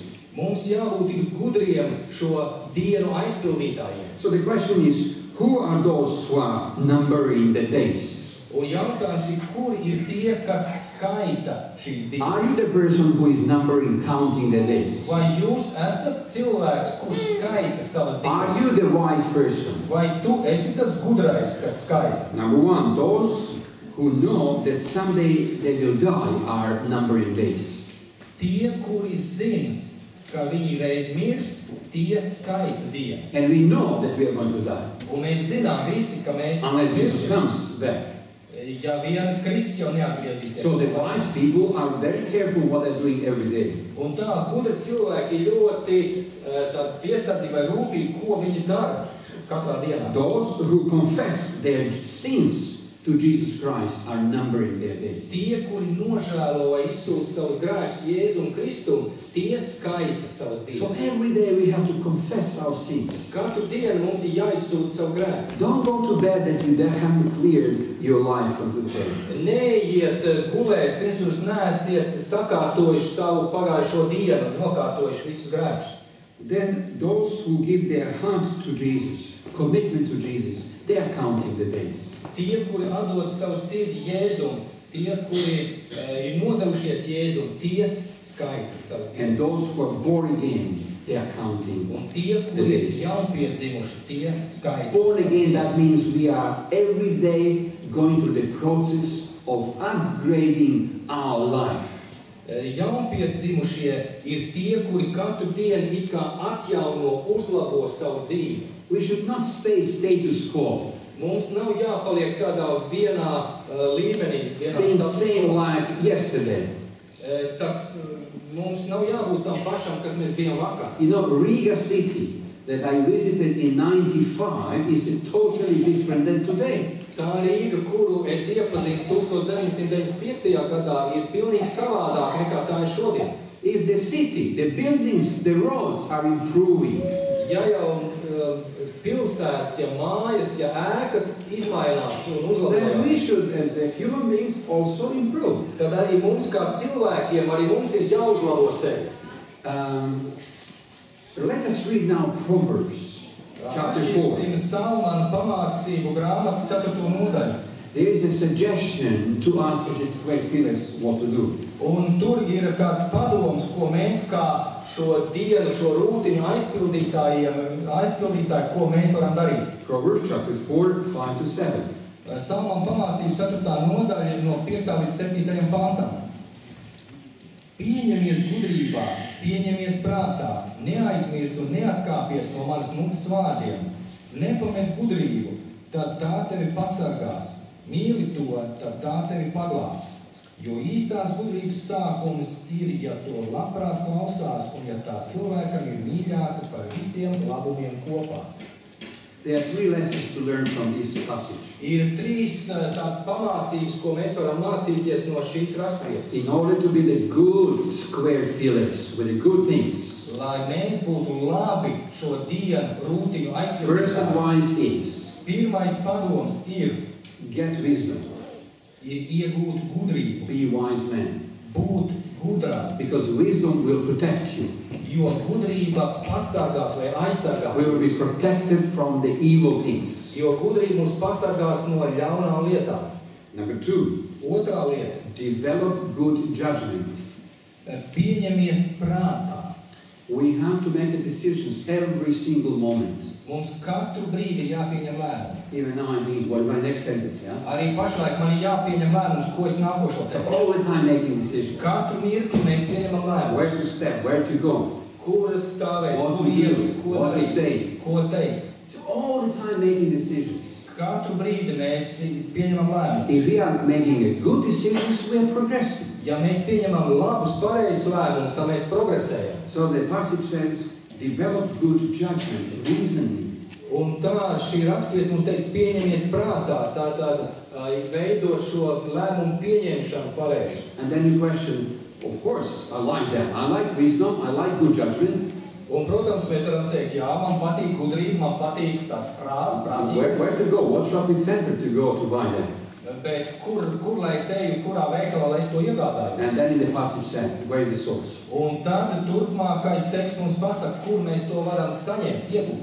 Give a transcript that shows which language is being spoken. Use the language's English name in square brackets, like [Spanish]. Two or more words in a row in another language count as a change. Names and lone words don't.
[Latvian] Mums jābūt ir gudriem šo dienu aizpildītājiem. [English] So the question is, who are those who are numbering the days? [Latvian] Un jautājums ir, kuri ir tie, kas skaita šīs [English] Are [Latvian] dienas? [English] you the person who is numbering, counting the days? [Latvian] Vai jūs esat cilvēks, kurš skaita savas [English] Are [Latvian] dienas? [English] you the wise person? [Latvian] Vai tu esi tas gudrais, kas skaita? [English] Number one, those who know that someday they will die are numbering days. [Latvian] Tie, kuri zina, ka viņi reiz mirs, tie skaita dienas. [English] And we know that we are going to die. [Latvian] Un mēs zinām visi, ka mēs [English] Unless Jesus [Latvian] mirsim. [English] comes back. [Latvian] Ja vien Kristus jau neatgriezīsies. [English] So the wise people are very careful what they're doing every day. [Latvian] Un tā gudri cilvēki ļoti piesardzīgi vai rūpīgi, ko viņi dara katrā dienā. [English] Those who confess their sins to Jesus Christ are numbering their days. [Latvian] Tie, kuri nožēlo vai izsūta savus grēkus Jēzum Kristum, tie skaita savas [English] So [Latvian] dienas. [English] every day we have to confess our sins. [Latvian] Katru dienu mums ir jāizsūta savu grēku. [English] Don't go to bed that you haven't cleared your life from today. [Latvian] Neiet gulēt, pirms jūs neesiet sakārtojuši savu pagājušo dienu, nokārtojuši visus grēkus. [English] Then those who give their heart to Jesus, commitment to Jesus, they are counting the days. [Latvian] Tie, kuri atdod savu sirdi Jēzum, tie, kuri ir nodevušies Jēzum, tie skaita savas [English] And [Latvian] dienas. [English] those who are born again, they are counting. [Latvian] Un tie, kuri ir jaunpiedzimuši, tie skaita. [English] Born again, that means we are every day going through the process of upgrading our life. [Latvian] Jaunpiedzimušie ir tie, kuri katru dienu it kā atjauno, uzlabo savu dzīvi. [English] We should not stay status quo, [Latvian] Mums nav jāpaliek tādā vienā līmenī, vienā [English] being [Latvian] status [English] same [Latvian] quo. [English] like yesterday. [Latvian] Tas mums nav jābūt tam pašam, kas mēs bijām vakar. [English] You know, Riga city that I visited in 95 is totally different than today. [Latvian] Tā Rīga, kuru es iepazinu 1995. Gadā, ir pilnīgi savādāk nekā tā ir šodien. [English] If the city, the buildings, the roads are improving, [Latvian] Ja jau pilsētas, ja mājas, ja ēkas izmainās un [English] then we [Latvian] uzlabojās, [English] should, as a human beings, also improve. [Latvian] tad arī mums kā cilvēkiem, arī mums ir jāuzlabo sevi. [English] Let us read now Proverbs, chapter 4. [Latvian] Atšķirsim Salmana pamācību grāmatas 4. nodaļu. [English] There is a suggestion to us as square fillers what to do. [Latvian] Un tur ir kāds padoms, ko mēs kā šo dienu, šo rūtiņu aizpildītāji, ko mēs varam darīt. [English] Proverbs chapter 4, 5 to 7. [Latvian] Salmām pamācības 4. nodaļa no 5. līdz 7. pantam. Pieņemies gudrībā, pieņemies prātā, neaizmirst un neatkāpies no manas mutes vārdiem. Nepamet gudrību, tad tā tevi pasargās. Mīli to, tad tā tevi paglābs. Jo īstās gudrības sākums ir, ja to labprāt klausās un ja tā cilvēkam ir mīļāka par visiem labumiem kopā. [English] There are 3 lessons to learn from this passage. [Latvian] Ir 3 tādas pamācības, ko mēs varam mācīties no šīs raksturvietas. [English] In order to be the good square fillers with the good things, [Latvian] Lai mēs būtu labi šo dienu rūtiņu [English] first [Latvian] aizpildītāji. [English] advice is [Latvian] Pirmais padoms ir [English] wisdom. [Latvian] iegūt gudrību, [English] Be a wise man. [Latvian] būt gudrām, [English] Because wisdom will protect you. [Latvian] jo gudrība pasargās vai aizsargās [English] We will be [Latvian] mūs. [English] protected from the evil things. [Latvian] Jo gudrība mūs pasargās no ļaunām lietām. [English] Number 2, [Latvian] Otrā lieta [English] develop good judgment. [Latvian] - pieņemies prātā. [English] We have to make the decisions every single moment. [Latvian] Mums katru brīdi ir jāpieņem lēmumi. [English] Even now I'm thinking, what my next sentence, yeah? [Latvian] Arī pašlaik man ir jāpieņem lēmums, ko es nākošo [English] So [Latvian] teikšu. [English] all the time making decisions. [Latvian] Katru mirkli mēs pieņemam lēmumu. [English] Where to step, where to go, [Latvian] Kur stāvēt, [English] what [Latvian] kur [English] to [Latvian] iet, [English] do, [Latvian] ko [English] what to [Latvian] darīt, [English] say. [Latvian] ko teikt. [English] So all the time making decisions. [Latvian] Katru brīdi mēs pieņemam lēmumus. [English] If we are making a good decisions, we are progressing. [Latvian] Ja mēs pieņemam labus, pareizus lēmumus, tad mēs progresējam. [English] So the passage says, develop good judgment, reasoning. [Latvian] Un tā šī rakstvieta mums teica, pieņemies prātā, tātad veidot šo lēmumu pieņemšanu pareizi. [English] And then you question, of course, I like that. I like wisdom, I like good judgment. [Latvian] Un, protams, mēs varam teikt, jā, man patīk gudrība, man patīk tāds prāts, [English] Where [Latvian] prātīgs. [English] to go? What shopping center to go to buy that? [Latvian] Bet kur lai es eju, kurā veikalā, lai es to iegādājos? [English] And then in the passage says, where is the source? [Latvian] Un tad turpmākais teksts mums pasaka, kur mēs to varam saņemt, iegūt.